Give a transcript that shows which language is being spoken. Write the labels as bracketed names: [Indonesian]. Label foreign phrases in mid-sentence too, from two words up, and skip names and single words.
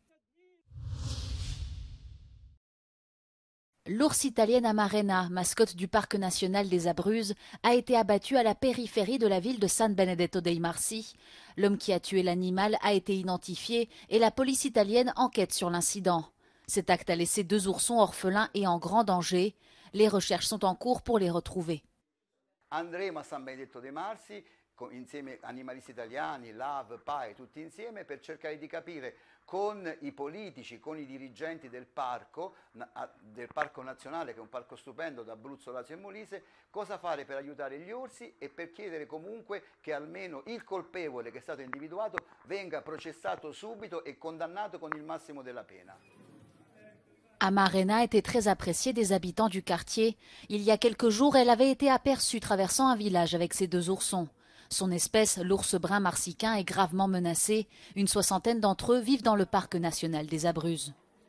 [French] L'ours italienne Amarena, mascotte du parc national des Abruzzes, a été abattue à la périphérie de la ville de San Benedetto dei Marsi. L'homme qui a tué l'animal a été identifié et la police italienne enquête sur l'incident. Cet acte a laissé deux oursons orphelins et en grand danger. Les recherches sont en cours pour les retrouver. [Italian] Andremo a San Benedetto dei Marsi insieme animalisti italiani, LAV, PAE, tutti insieme per cercare di capire con i politici, con i dirigenti del parco nazionale, che è un parco stupendo d'Abruzzo, Lazio e Molise, cosa fare per aiutare gli orsi e per chiedere comunque che almeno il colpevole che è stato individuato venga processato subito e condannato con il massimo della pena. [French] Amarena était très appréciée des habitants du quartier. Il y a quelques jours, elle avait été aperçue traversant un village avec ses deux oursons. Son espèce, l'ours brun marsicain, est gravement menacée. Une soixantaine d'entre eux vivent dans le parc national des Abruzzes.